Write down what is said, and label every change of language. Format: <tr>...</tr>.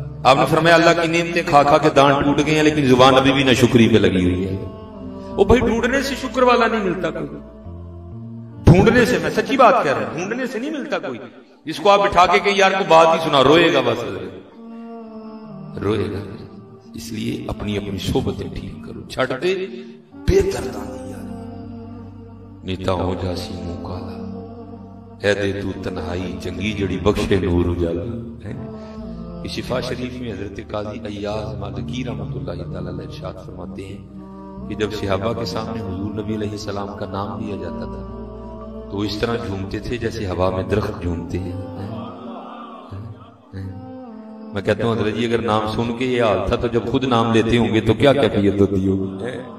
<ur>آپ نے فرمایا اللہ کی نعمتیں کھا کے دانت ٹوٹ گئے ہیں لیکن زبان ابھی بھی ناشکری پہ لگی ہوئی ہے. وہ بھائی ڈھونڈنے سے شکر والا نہیں ملتا کوئی. ڈھونڈنے سے میں سچی بات کہہ رہا ہوں ڈھونڈنے سے نہیں ملتا کوئی. جس کو آپ بٹھا کے کہ یار کو بات ہی سنا روئے گا بس روئے گا. اس لیے اپنی صحبتیں ٹھیک کرو.</ur> <pa>چھڑ دے بے درداں دیا نیتا ہو جاسی منہ کالا اے دے تو تنہائی چنگی جڑی بخشے نور اجالا.</pa> <ur>شفا شریف میں حضرت قاضی ایاز مالکی رحمۃ اللہ تعالی علیہ ارشاد فرماتے ہیں کہ جب صحابہ کے سامنے حضور نبی علیہ السلام کا نام لیا جاتا تھا تو اس طرح جھومتے تھے جیسے ہوا میں درخت جھومتے ہیں. میں کہتا ہوں حضرت جی اگر نام سن کے یہ حال تھا تو جب خود نام لیتے ہوں گے تو کیا کیفیت ہوتی ہوگی.</ur>